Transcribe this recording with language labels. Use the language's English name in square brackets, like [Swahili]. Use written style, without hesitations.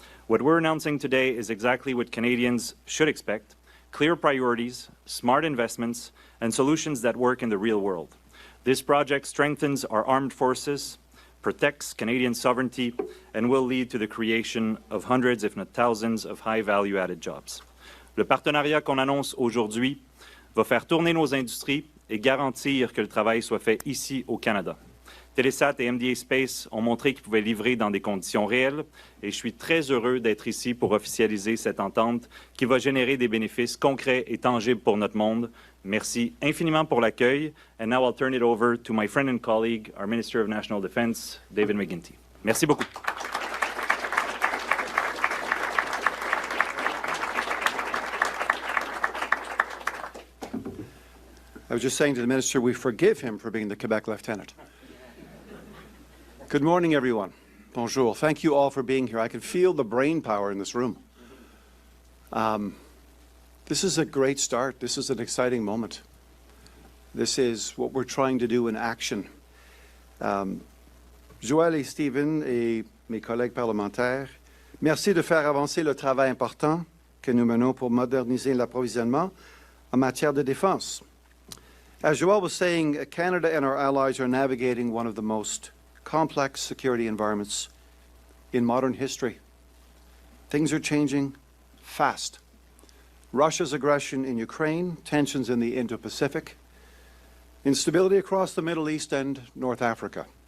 [English] What we're announcing today is exactly what Canadians should expect: clear priorities, smart investments, and solutions that work in the real world. This project strengthens our armed forces, protects Canadian sovereignty, and will lead to the creation of hundreds, if not thousands, of high value-added jobs. [French] Le partenariat qu'on annonce aujourd'hui va faire tourner nos industries et garantir que le travail soit fait ici au Canada. Telesat et MDA Space ont montré qu'ils pouvaient livrer dans des conditions réelles et je suis très heureux d'être ici pour officialiser cette entente qui va générer des bénéfices concrets et tangibles pour notre monde. Merci infiniment pour l'accueil. [English] And now I'll turn it over to my friend and colleague, our Minister of National Defense, David McGuinty. [French] Merci beaucoup. [English] I was just saying to the Minister, we forgive him for being the Quebec Lieutenant. Good morning, everyone. Bonjour. Thank you all for being here. I can feel the brain power in this room. This is a great start. This is an exciting moment. This is what we're trying to do in action. [French] Joël et Stephen et mes collègues parlementaires, merci de faire avancer le travail important que nous menons pour moderniser l'approvisionnement en matière de défense. [English] As Joël was saying, Canada and our allies are navigating one of the most complex security environments in modern history. Things are changing fast. Russia's aggression in Ukraine, tensions in the Indo-Pacific, instability across the Middle East and North Africa.